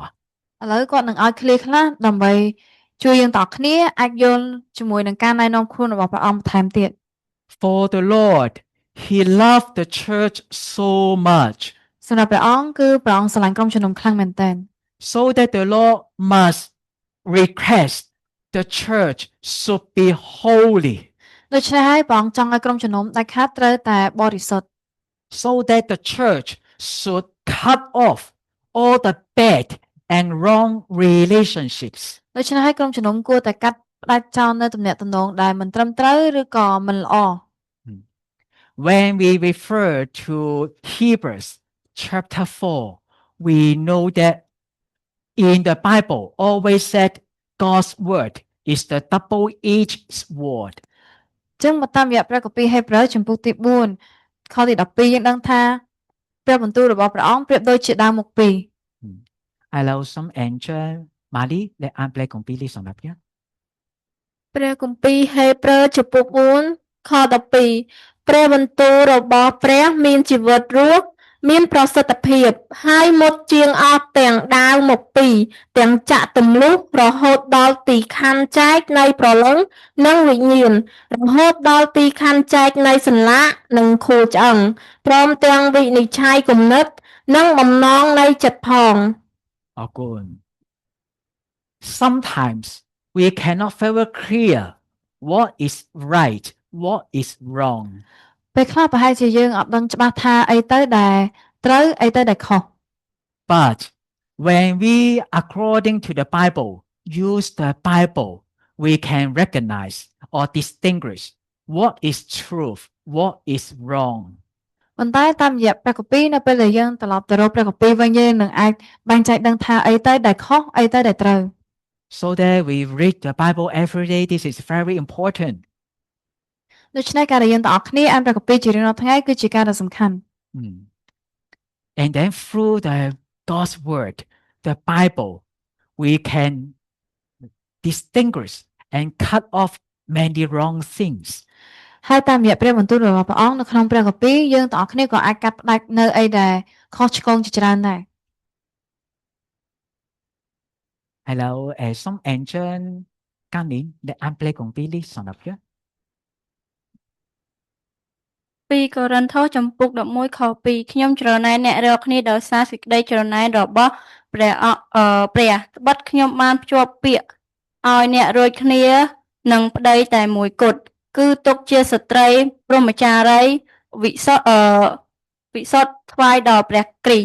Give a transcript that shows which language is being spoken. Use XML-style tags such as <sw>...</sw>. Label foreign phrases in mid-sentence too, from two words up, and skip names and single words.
<km>ឥឡូវគាត់នឹងឲ្យឃ្លាខ្លះដើម្បីជួយយើងទាំងគ្នាអាចយល់ជាមួយនឹងការណែនាំខ្លួនរបស់ព្រះអង្គបន្ថែមទៀត</km> <en>For the Lord, he loved the church so much.</en> <km>សម្រាប់ព្រះអង្គគឺព្រះអង្គស្រឡាញ់ក្រុមជំនុំខ្លាំងមែនទែន</km> <en>So that the Lord must request the church should be holy.</en> <km>ដូច្នេះហើយព្រះអង្គចង់ឲ្យក្រុមជំនុំដាច់ខាតត្រូវតែបរិសុទ្ធ</km> <en>So that the church should cut off all the bad and wrong relationships.</en> <km>ដូច្នេះហើយក្រុមជំនុំគួរតែកាត់ផ្ដាច់ចោលនៅទំនាក់ទំនងដែលមិនត្រឹមត្រូវឬក៏មិនល្អ</km> <en>When we refer to Hebrews chapter 4, we know that in the Bible always said God's word is the double-edged sword.</en> <km>ចឹងមកតាមរយៈព្រះគម្ពីរហេព្រើរចំពុកទី4ខទី12យើងដឹងថាព្រះបន្ទូលរបស់ព្រះអង្គប្រៀបដូចជាដាវមុខពីរ ឥឡូវសូមអញ្ជើញម៉ាលីដែលអានព្រះគម្ពីរនេះសម្រាប់យើង ព្រះគម្ពីរហេព្រើរចំពុក4ខ12ព្រះបន្ទូលរបស់ព្រះមានជីវិតរស់មានប្រសិទ្ធភាពហើយមុតជាងអស់ទាំងដាវមកពីរទាំងចាក់ទម្លុះរហូតដល់ទីខណ្ឌចែកនៃប្រលឹងនិងវិញ្ញាណរហូតដល់ទីខណ្ឌចែកនៃសន្លាក់និងខួរឆ្អឹងព្រមទាំងវិនិច្ឆ័យគំនិតនិងបំណងនៃចិត្តផង</km> <en>អរគុណ Sometimes we cannot very clear what is right, what is wrong.</en> <km>ពេលខ្លះប្រហែលជាយើងអត់ដឹងច្បាស់ថាអីទៅដែលត្រូវអីទៅដែលខុស</km> <en>But when we, according to the Bible, use the Bible, we can recognize or distinguish what is truth, what is wrong.</en> <km>ប៉ុន្តែតាមរយៈព្រះគម្ពីរនៅពេលដែលយើងត្រឡប់ទៅរកព្រះគម្ពីរវិញយើងនឹងអាចបែងចែកដឹងថាអីទៅដែលខុសអីទៅដែលត្រូវ</km> <en>So that we read the Bible every day, this is very important.</en> <km>ដូច្នេះការដែលយើងទាំងអស់គ្នាអានព្រះគម្ពីរជារៀងរាល់ថ្ងៃគឺជាការដ៏សំខាន់</km> <en>And then through the God's word, the Bible, we can distinguish and cut off many wrong things.</en> <km>ហើយតាមរយៈព្រះបន្ទូលរបស់ព្រះអង្គនៅក្នុងព្រះគម្ពីរយើងទាំងអស់គ្នាក៏អាចកាត់ផ្តាច់នៅអីដែលខុសឆ្គងជាច្រើនដែរ</km> <en>Hello, some ancient</en> <km>កាលនេះដែលអានព្រះគម្ពីរនេះសម្រាប់យើង 2 កូរិនថូសចំពុក 11 ខ 2 ខ្ញុំច្រណែនអ្នករាល់គ្នាដោយសារសេចក្តីច្រណែនរបស់ព្រះត្បិតខ្ញុំបានភ្ជាប់ពាក្យឲ្យអ្នករួចគ្នានឹងប្តីតែមួយគត់ គឺទុកជាស្ត្រីព្រហ្មចារីវិសុទ្ធថ្វាយដល់ព្រះគ្រីស្ទ</km>